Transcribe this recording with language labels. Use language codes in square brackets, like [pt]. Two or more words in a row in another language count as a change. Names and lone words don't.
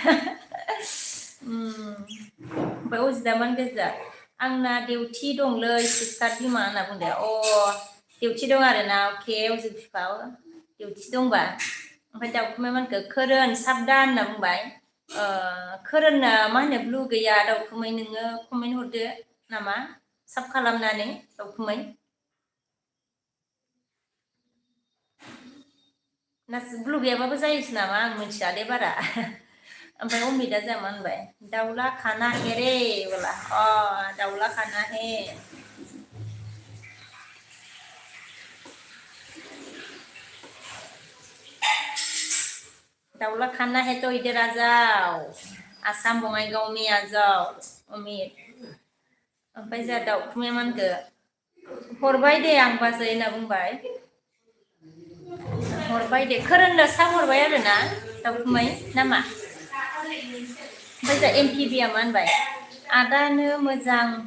[brx] ओमफ्राय अजिदा मान गोजा आंना डिउटि दंलै सिस्टार बिमा होनना बुंदो डिउटि दं आरोना अके अजित बिफा डिउटि दंबा ओमफ्राय दाउखुमै मानखो खोरोन साबधान होनना बुंबाय खोरोनना मा होनो ब्लु गैया दाउखुमै नोङो कमेन्ट हरदो नामा साब खालामनानै दाउखुमै ना ब्लु गैयाबाबो जायोसो नामा आं मिथिया दे बारा ओमफ्राय अमिता जा मा होनबाय [hi] दाउला खाना है रे बोला दाउला खाना है दाउला खाना है तो इधर आ जाओ आसाम बङाइगाव में आ जाओ अमित [brx] ओमफ्राय जा दाउखुमै मानखो हरबाय दे आं बाजै होनना बुंबाय हरबाय दे खोरोननो सा हरबाय आरोना दाउखुमै नामा ओमफ्राय जा एमपिबिया मा होनबाय आदानो मोजां